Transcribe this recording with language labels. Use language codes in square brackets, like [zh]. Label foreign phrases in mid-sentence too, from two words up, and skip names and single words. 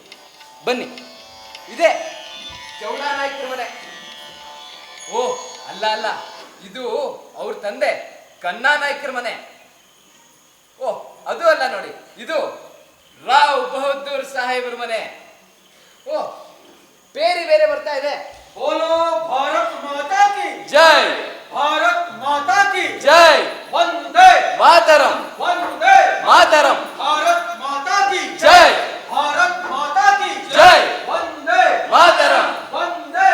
[kn] ಬನ್ನಿ, ಇದೇ ಚೌಡಾ ನಾಯ್ಕರ ಮನೆ. ಓ ಅಲ್ಲ ಅಲ್ಲ, ಇದು ಅವ್ರ ತಂದೆ ಕನ್ನಾ ನಾಯ್ಕರ ಮನೆ. ಓ ಅದು ಅಲ್ಲ ನೋಡಿ, ಇದು ರಾವ್ ಬಹದ್ದೂರ್ ಸಾಹೇಬ್ರ ಮನೆ. ಓ ಬೇರೆ ಬೇರೆ ಬರ್ತಾ ಇದೆ. [hi] बोलो भारत माता की ಜೈ, भारत माता की ಜೈ, वंदे ಮಾತರಂ, वंदे ಮಾತರಂ, भारत माता की ಜೈ, भारत माता की ಜೈ, वंदे ಮಾತರಂ, वंदे